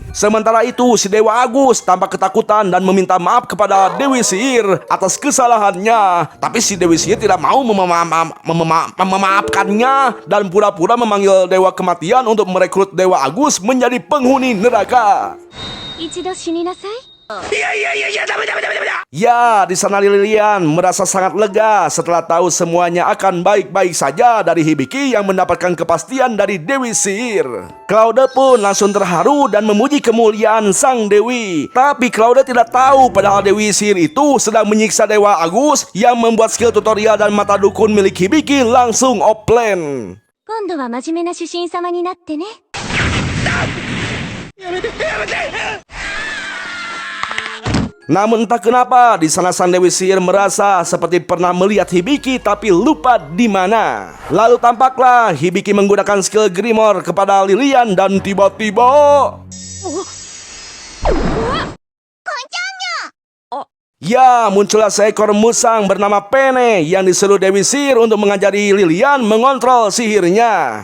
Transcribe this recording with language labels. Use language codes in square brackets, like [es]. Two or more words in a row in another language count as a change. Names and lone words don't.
[id] Sementara itu si Dewa Agus tampak ketakutan dan meminta maaf kepada Dewi Sihir atas kesalahannya. Tapi si Dewi Sihir tidak mau memaafkannya dan pura-pura memanggil Dewa Kematian untuk merekrut Dewa Agus menjadi penghuni neraka. [ja] 一度死になさい [id] Ya, di sana Lilian merasa sangat lega setelah tahu semuanya akan baik-baik saja dari Hibiki yang mendapatkan kepastian dari Dewi Sihir. Claude pun langsung terharu dan memuji kemuliaan sang Dewi. Tapi Claude tidak tahu padahal Dewi Sihir itu sedang menyiksa Dewa Agus yang membuat skill tutorial dan mata dukun milik Hibiki langsung offline. [ja] 今度は真面目な主神様になってね。 [id] Namun entah kenapa di sana sang Dewi Sihir merasa seperti pernah melihat Hibiki tapi lupa di mana. Lalu tampaklah Hibiki menggunakan skill Grimoire kepada Lilian dan tiba-tiba ya, muncullah seekor musang bernama Pene yang disuruh Dewi Sihir untuk mengajari Lilian mengontrol sihirnya.